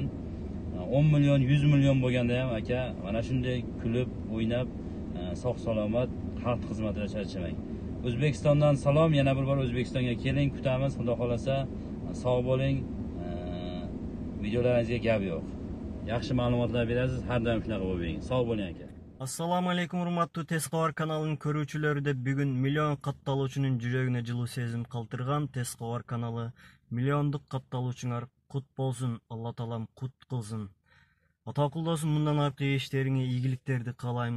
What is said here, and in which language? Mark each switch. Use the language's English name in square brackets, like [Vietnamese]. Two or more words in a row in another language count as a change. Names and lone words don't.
[Uzbek] 10 million, 100 million bo'lganda ham aka, mana shunday kulib, o'ynab, sog' salomat xalq xizmatida charchamang. O'zbekistondan salom, yana bir bor O'zbekistonga keling, kutamiz. Xudo xolasa sog' bo'ling. Videolaringizga gap yo'q. Yaxshi ma'lumotlar berasiz, har doim shunaqa bo'ling. Sog' bo'ling aka. [Arabic] السلام عليكم [Kyrgyz] урматтуу Тез кабар каналынын көрүүчүлөрү деп, бүгүн миллион катталуучунун жүрөгүнө жылуу сезим калтырган Тез кабар каналы миллиондук катталуучуңар кут болсун, Алла таалам кут кылсын. Атакул досум, мындан аркы иштериңе ийгиликтерди каалаймын.